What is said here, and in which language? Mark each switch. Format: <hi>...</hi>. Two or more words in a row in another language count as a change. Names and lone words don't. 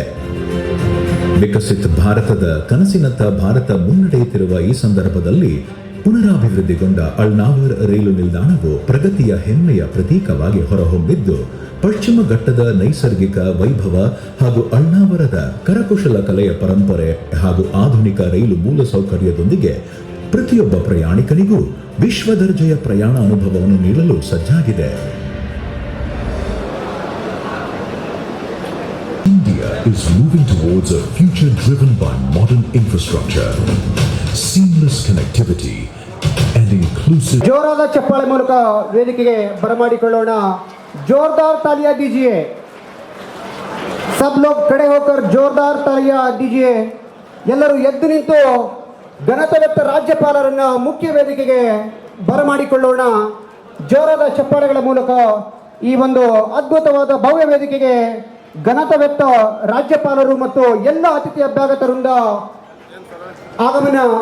<kn>ವಿಕಸಿತ ಭಾರತದ ಕನಸಿನತ್ತ ಭಾರತ ಮುನ್ನಡೆಯುತ್ತಿರುವ ಈ ಸಂದರ್ಭದಲ್ಲಿ ಪುನರಾಭಿವೃದ್ಧಿಗೊಂಡ ಅಳ್ನಾವರ್ ರೈಲು ನಿಲ್ದಾಣವು ಪ್ರಗತಿಯ ಹೆಮ್ಮೆಯ ಪ್ರತೀಕವಾಗಿ ಹೊರಹೊಮ್ಮಿದ್ದು, ಪಶ್ಚಿಮ ಘಟ್ಟದ ನೈಸರ್ಗಿಕ ವೈಭವ ಹಾಗೂ ಅಳ್ನಾವರದ ಕರಕುಶಲ ಕಲೆಯ ಪರಂಪರೆ ಹಾಗೂ ಆಧುನಿಕ ರೈಲು ಮೂಲಸೌಕರ್ಯದೊಂದಿಗೆ ಪ್ರತಿಯೊಬ್ಬ ಪ್ರಯಾಣಿಕನಿಗೂ ವಿಶ್ವ ದರ್ಜೆಯ ಪ್ರಯಾಣ ಅನುಭವವನ್ನು ನೀಡಲು ಸಜ್ಜಾಗಿದೆ.</kn> <en>India is moving towards a future driven by modern infrastructure, seamless connectivity and inclusive.</en> <kn>ಜೋರಾದ ಚಪ್ಪಾಳೆ ಮೂಲಕ ವೇದಿಕೆಗೆ ಬರಮಾಡಿಕೊಳ್ಳೋಣ.</kn> <hi>जोरदार तालियां दीजिए. सब लोग खड़े होकर जोरदार तालियां दीजिए.</hi> <kn>ಎಲ್ಲರೂ ಎದ್ದು ನಿಂತು ಘನತೆವೆತ್ತ ರಾಜ್ಯಪಾಲರನ್ನ ಮುಖ್ಯ ವೇದಿಕೆಗೆ ಬರಮಾಡಿಕೊಳ್ಳೋಣ. ಜೋರಾದ ಚಪ್ಪಾಳೆಗಳ ಮೂಲಕ ಈ ಒಂದು ಅದ್ಭುತವಾದ ಭವ್ಯ ವೇದಿಕೆಗೆ ಘನತೆವೆತ್ತ ರಾಜ್ಯಪಾಲರು ಮತ್ತು ಎಲ್ಲ ಅತಿಥಿ ಅಭ್ಯಾಗತರಿಂದ ಆಗಮನ.</kn>